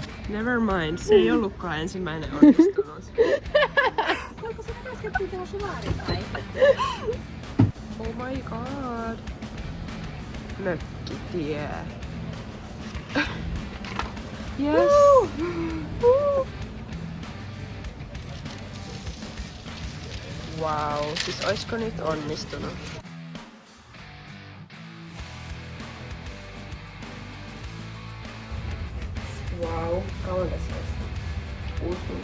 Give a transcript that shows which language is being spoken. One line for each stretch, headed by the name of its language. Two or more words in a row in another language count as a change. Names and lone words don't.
English: Never mind,
Finnish: se ei ollutkaan ensimmäinen onnistunut. Onko se äsken tuohon sulaariin päin?
English: Oh my god.
Finnish: Mökkitie. Yes. Wow, siis oisko nyt onnistunut? Wow, kauan tässä kesti.